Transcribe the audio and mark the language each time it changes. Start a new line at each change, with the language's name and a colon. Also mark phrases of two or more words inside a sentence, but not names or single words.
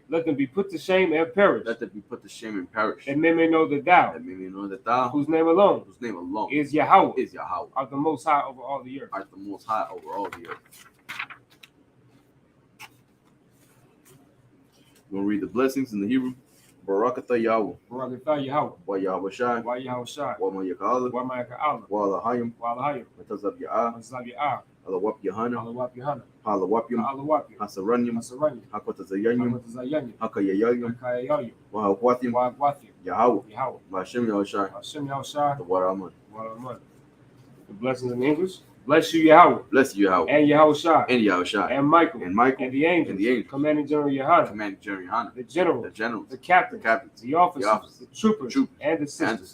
English: let them be put to shame and perish, let them be put to shame and perish. that men may know that thou, That men may know that thou, whose name alone whose name alone is Yahweh, is Yahweh, art the most high over all the earth. art the most high over all the earth. We're gonna read the blessings in the Hebrew. Barakatah Yahweh, Barakatah Yahweh, wa Yahweh Shai, Wa Yahweh Shai, wa Mayakala, Wa Ma'aka'Allah, wa Alahayim, Wa Alahayim, wa Tazab Ya'ah, Wa Zab Ya'ah, Alawap Yahana, Allah Wap Yahana, Halawapyum, Allah Wap Yahana, Hasaranyum, Hasaranyim, Hakwatazayanyum, Hakatazayanyim, Hakayayayum, Hakayayim, wa Hakwathim, Wa Agwathim, Yahweh, Yahweh, Vashem Yahushai, Hashem Yahweh Shai, the Waraman. Wa Rahman. The blessings in English. Bless you, Yahweh, Bless you, Yahweh, and Yahweh Shai, and Yahushai, and Michael, and Michael, and the angels, and the angels, Commanding General Yahana, Commanding General Hana, the general, the generals, the captains, the captains, the officers, the officers, the troopers, troopers, and the and the sisters.